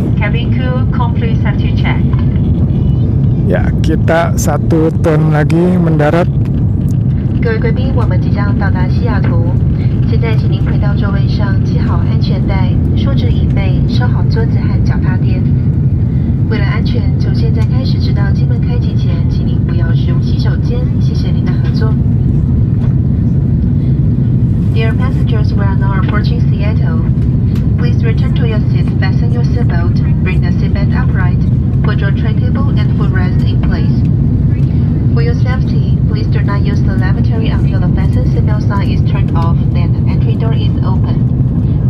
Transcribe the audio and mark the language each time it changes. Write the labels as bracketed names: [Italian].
[English] Cabin crew, complete safety check. [Indonesian] Ya, kita 1 ton lagi mendarat. [Chinese] 各位贵宾，我们即将到达西雅图，现在请您回到座位上，系好安全带，竖直椅背，收好桌子和脚踏垫。为了安全，从现在开始直到机门开启前，请您不要使用洗手间。谢谢您的合作。 [English] Dear passengers, we are now approaching Seattle. Please return to your seats, fasten your seatbelt, bring the seatbelt upright, put your tray table and footrest in place. For your safety, please do not use the lavatory until the fasten seatbelt sign is turned off, then the entry door is open.